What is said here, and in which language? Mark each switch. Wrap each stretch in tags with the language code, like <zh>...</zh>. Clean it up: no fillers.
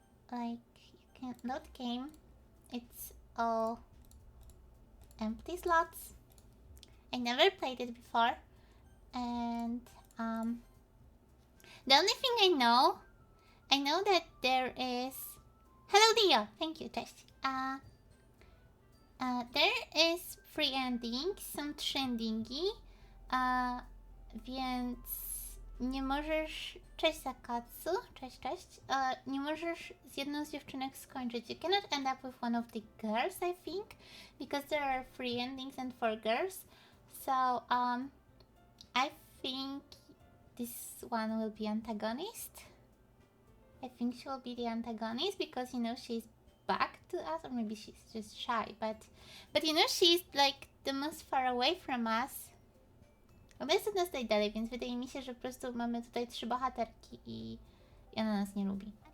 <en>Like you can load game. It's all empty slots. I never played it before, and the only thing I know that there is. Hello, Dio. Thank you, cześć. There is free ending,</en> <pl>są 3 endingi, więc nie możesz... Cześć Sakatsu, cześć. Nie możesz z jedną z dziewczynek skończyć.</pl> <en>You cannot end up with one of the girls, I think, because there are free endings and 4 girls. So, I think this one will be antagonist. I think she will be the antagonist because, you know, she's back to us, or maybe she's just shy, but you know, she's like the most far away from us.</en> <pl>Ona jest od nas najdalej, więc wydaje mi się, że po prostu mamy tutaj 3 bohaterki i ona nas nie lubi.</pl>